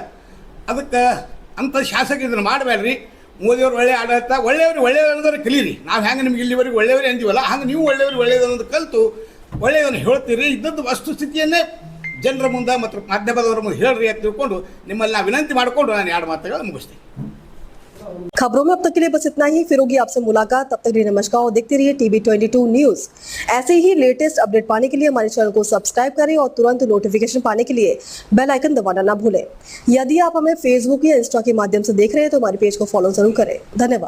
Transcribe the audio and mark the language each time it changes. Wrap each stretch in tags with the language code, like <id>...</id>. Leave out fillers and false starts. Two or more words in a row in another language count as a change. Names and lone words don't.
<kn>ಅದಕ್ಕೆ ಅಂಥ ಶಾಸಕ ಇದನ್ನು ಮಾಡಬೇಡ್ರಿ. ಮೋದಿಯವರು ಒಳ್ಳೆಯ ಆಡಳಿತ, ಒಳ್ಳೆಯವರು ಕಲೀರಿ. ನಾವು ಹೆಂಗೆ ನಿಮ್ಗೆ ಇಲ್ಲಿವರೆಗೆ ಒಳ್ಳೆಯವರೇ ಅಂತೀವಲ್ಲ, ಹಂಗೆ ನೀವು ಒಳ್ಳೆಯದನ್ನೋದು ಕಲಿತು ಒಳ್ಳೆಯದನ್ನು ಹೇಳ್ತೀರಿ. ಇದ್ದದ್ದು ವಸ್ತುಸ್ಥಿತಿಯನ್ನೇ ಜನರ ಮುಂದೆ ಮತ್ತು ಮಾಧ್ಯಮದವರ ಮುಂದೆ ಹೇಳ್ರಿ ಅಂತ ತಿಳ್ಕೊಂಡು ನಿಮ್ಮಲ್ಲಿ ನಾವು ವಿನಂತಿ ಮಾಡಿಕೊಂಡು ನಾನು 2 ಮಾತುಗಳು ಮುಗಿಸ್ತೀನಿ.</kn> <hi>खबरों में अब तक के लिए बस इतना ही। फिर होगी आपसे मुलाकात, तब तक के लिए नमस्कार और देखते रहिए TB22 न्यूज। ऐसे ही</hi> <en>latest update</en> <hi>पाने के लिए हमारे चैनल को सब्सक्राइब करें और तुरंत नोटिफिकेशन पाने के लिए</hi> <en>bell icon</en> <hi>दबाना ना भूलें। यदि आप हमें फेसबुक या इंस्टा के माध्यम से देख रहे हैं तो हमारे पेज को फॉलो जरूर करें।</hi>